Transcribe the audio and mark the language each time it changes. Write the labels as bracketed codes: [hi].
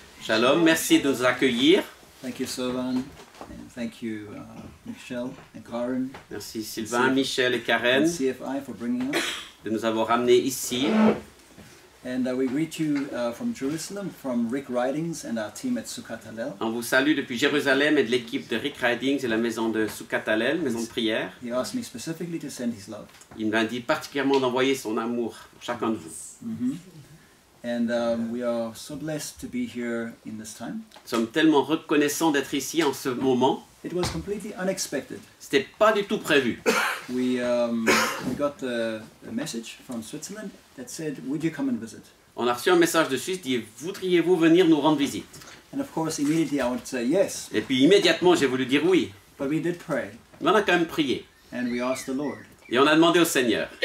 [fr] Shalom, merci de nous accueillir. [en] Thank you, Sylvan, and thank you, Michelle and Karen. [fr] Merci Sylvain, Michel et Karen [en] And CFI for bringing us. [fr] de nous avoir ramenés ici. [en] And we greet you from Jerusalem, from Rick Ridings and our team at Sukkot Hallel. [fr] On vous salue depuis Jérusalem et de l'équipe de Rick Ridings et la maison de Sukkot Hallel, maison de prière. [en] He asked me specifically to send his love. [fr] Il m'a dit particulièrement d'envoyer son amour pour chacun de vous. [en] And we are so blessed to be here in this time. [fr] Nous sommes tellement reconnaissants d'être ici en ce moment. [en] It was completely unexpected. [fr] C'était pas du tout prévu. [en] We got a message from Switzerland that said, would you come and visit? [fr] On a reçu un message de Suisse qui dit voudriez-vous venir nous rendre visite? [en] And of course, immediately I would say yes. [fr] Et puis immédiatement j'ai voulu dire oui. [en] But we did pray. [fr] Mais on a quand même prié. [en] And we asked the Lord. [fr] Et on a demandé au Seigneur.